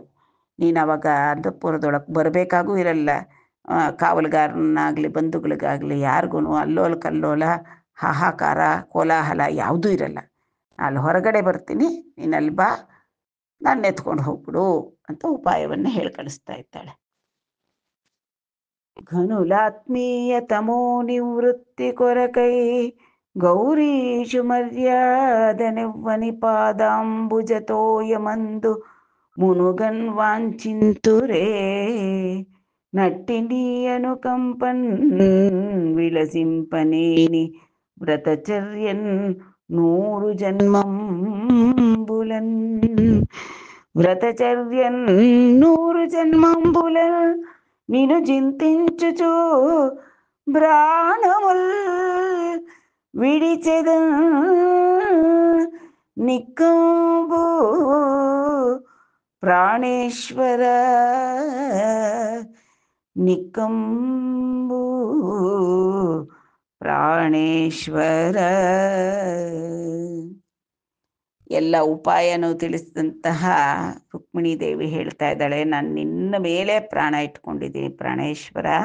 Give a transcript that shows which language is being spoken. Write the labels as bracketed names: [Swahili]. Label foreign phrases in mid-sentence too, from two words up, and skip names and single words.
[Kannada] ನೀನು ಆವಾಗ ಅಂತಃಪುರದೊಳಗೆ ಬರಬೇಕಾಗೂ ಇರಲ್ಲ, ಕಾವಲುಗಾರನಾಗಲಿ ಬಂಧುಗಳಿಗಾಗಲಿ ಯಾರಿಗೂ ಅಲ್ಲೋಲ ಕಲ್ಲೋಲ ಹಾಹಾಕಾರ ಕೋಲಾಹಲ ಯಾವುದೂ ಇರಲ್ಲ. ಅಲ್ಲಿ ಹೊರಗಡೆ ಬರ್ತೀನಿ, ನೀನು ಅಲ್ಲಿ ಬಾ, ನಾನು ಎತ್ಕೊಂಡು ಹೋಗ್ಬಿಡು ಅಂತ ಉಪಾಯವನ್ನು ಹೇಳಿ ಕಳಿಸ್ತಾ ಇದ್ದಾಳೆ. [Telugu] ఘనులాత్మీయ తమో నివృత్తి కొరకై గౌరీశు మర్యాదనెవ్వని పాదాంబుజతోయమందు మునుగన్ వాంఛింతురే, నట్టినియను కంపన్ విలసింపనేని వ్రతచర్యన్ 100 జన్మంబులన్, వ్రతచర్యన్ 100 జన్మంబులన్ నిను చింతించుచు ప్రాణముల్ విడిచెదన్ నిక్కంబు ప్రాణేశ్వర, నిక్కంబు ప్రాణేశ్వర. [Kannada] ಎಲ್ಲ ಉಪಾಯನೂ ತಿಳಿಸಿದಂತಹ ರುಕ್ಮಿಣೀ ದೇವಿ ಹೇಳ್ತಾ ಇದ್ದಾಳೆ, ನಾನು ನಿನ್ನ ಮೇಲೆ ಪ್ರಾಣ ಇಟ್ಕೊಂಡಿದ್ದೀನಿ ಪ್ರಾಣೇಶ್ವರ,